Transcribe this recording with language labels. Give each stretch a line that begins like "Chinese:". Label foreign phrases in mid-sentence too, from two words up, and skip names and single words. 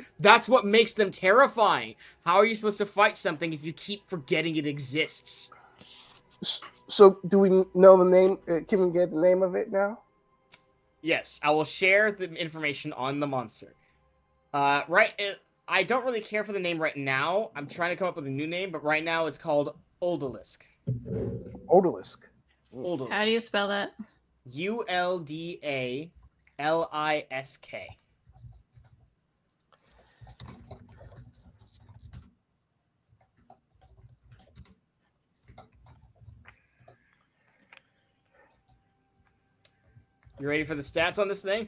English: That's what makes them terrifying. How are you supposed to fight something if you keep forgetting it exists? So, do we know the name? Can we get the name of it now? Yes, I will share the information on the monster. I don't really care for the name right now. I'm trying to come up with a new name, but right now it's called Uldalisk. Odalisk. Uldalisk. How do you spell that? Uldalisk. You ready for the stats on this thing?